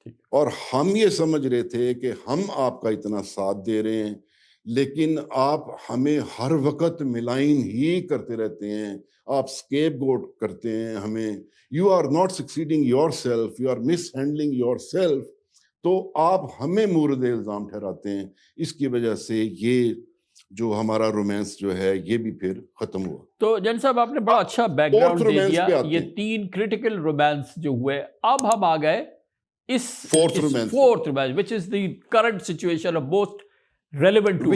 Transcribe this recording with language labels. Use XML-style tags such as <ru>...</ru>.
<ur>اور ہم یہ سمجھ رہے تھے کہ ہم آپ کا اتنا ساتھ دے رہے ہیں, لیکن آپ ہمیں ہر وقت ملائن ہی کرتے رہتے ہیں, آپ اسکیپ گوٹ کرتے ہیں ہمیں.</ur> <en>You are not succeeding yourself, you are mishandling yourself.</en> <ur>تو آپ ہمیں مورد الزام ٹھہراتے ہیں. اس کی وجہ سے یہ جو ہمارا رومانس جو ہے یہ بھی پھر ختم ہوا. تو جن صاحب آپ نے بڑا اچھا بیک گراؤنڈ دے دیا. یہ 3 کرٹیکل رومانس جو ہوئے, اب ہم آ گئے اس fourth romance</ur> <en>which is the current situation of most relevant to us.</en>